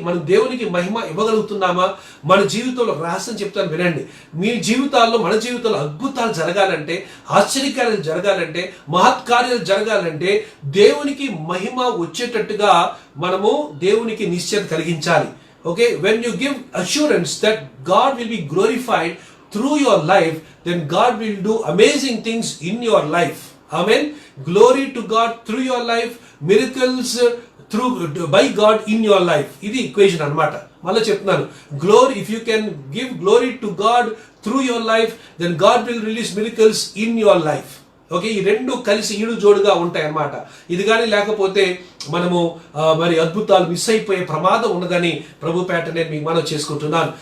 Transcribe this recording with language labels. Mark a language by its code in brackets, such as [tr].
[te] మనం దేవునికి మహిమ ఇవ్వగలుగుతున్నామా? మన జీవితంలో రహస్యం చెప్తాను వినండి. మీ జీవితాల్లో, మన జీవితంలో అద్భుతాలు జరగాలంటే, ఆశ్చర్యకార్యాలు జరగాలంటే, మహత్కార్యాలు జరగాలంటే దేవునికి మహిమ వచ్చేటట్టుగా మనము దేవునికి నిశ్చయత కలిగించాలి. [en] Okay, when you give assurance that God will be glorified through your life, then God will do amazing things in your life. Amen. Glory to God through your life, miracles by God in your life. [te] ఇది equation అన్నమాట. మళ్ళీ చెప్తున్నాను, [en] Glory, if you can give glory to God through your life, then God will release miracles in your life. [te] Okay, ఈ రెండు కలిసి ఈడు జోడుగా ఉంటాయి అన్నమాట. ఇది కానీ లేకపోతే మనము మరి అద్భుతాలు మిస్ అయిపోయే ప్రమాదం ఉన్నదని ప్రభు పేట నేను మీకు మనం చేసుకుంటున్నాను.